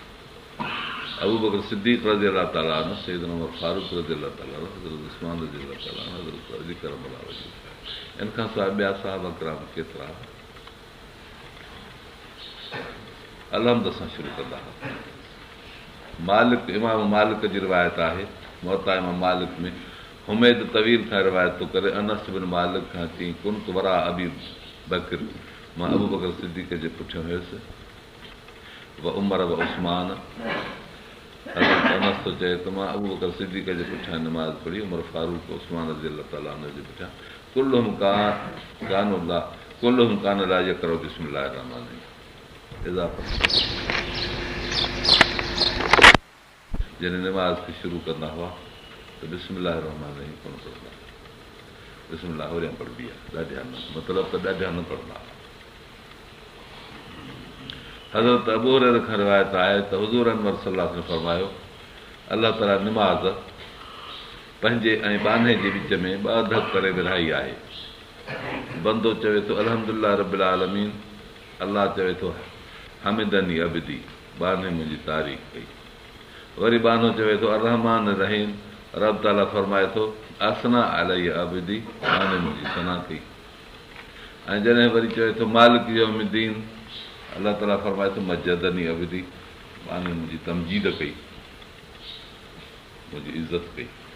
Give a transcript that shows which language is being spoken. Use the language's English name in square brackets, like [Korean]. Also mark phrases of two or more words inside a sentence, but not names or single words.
[Sindhi] अबू बकर सिद्दीक़ [Arabic] رضي الله تعالى عنه, [Sindhi] सैयदना उमर फारूक [Arabic] رضي الله تعالى عنه, [Sindhi] हज़रत उस्मान [Arabic] رضي الله تعالى عنه, [Sindhi] हज़रत अली [Arabic] كرم الله وجهه, [Sindhi] इन खां सवाइ ॿिया सहाबा किराम केतिरा अलहम्द सां शुरू कंदा हुआ। मालिक, इमाम मालिक जी रिवायत आहे, मुअत्ता इमाम मालिक में हुमैद तवील खां रिवायत थो करे, अनस बिन मालिक खां चई [Arabic] كنت وراء أبي بكر, [Sindhi] मां अबू बकर सिद्दीक़ जे पुठियां हुयुसि, [Arabic] وعمر وعثمان. [Sindhi] अनस थो चए त मां अबू बकर सिद्दीक़ जे पुठियां नमाज़ पढ़ी, उमर फारूक उस्मान [Arabic] رضي الله تعالى عنه [Sindhi] जे पुठियां। [Arabic] كلهم كان لا يقرأ بسم الله رحمن رحيم. [Sindhi] जॾहिं निमाज़ खे शुरू कंदा हुआ त [Arabic] بسم الله رحمن رحيم [Sindhi] कोन पढ़ंदा, बिस्मिल्लाह होरियां पढ़बी आहे, ॾाढिया न, मतिलबु त ॾाढिया न पढ़ंदा। हज़रत अबू हुरैरा खां रिवायत आहे त हुज़ूर अनवर [Arabic] صلى الله عليه وسلم [Sindhi] फरमायो, अलाह ताला निमाज़ पंहिंजे ऐं बाने जे विच में 2 अधु करे विधाई आहे। बंदो चवे थो [Arabic] الحمد لله رب العالمين, [Sindhi] अलाह चवे थो [Arabic] حمدني عبدي, [Sindhi] बाने मुंहिंजी तारीफ़ कई। वरी बानो चवे थो [Arabic] الرحمن رحيم, [Sindhi] रब ताला फरमाए थो [Arabic] أثنى عليه عبدي, [Sindhi] बाने मुंहिंजी सना कई। ऐं जॾहिं वरी चवे थो [Arabic] مالك يوم الدين, [Sindhi] अलाह ताला फरमाए थो [Arabic] مجدني عبدي, [Sindhi] बाने मुंहिंजी तमजीद कई, मुंहिंजी इज़त कई।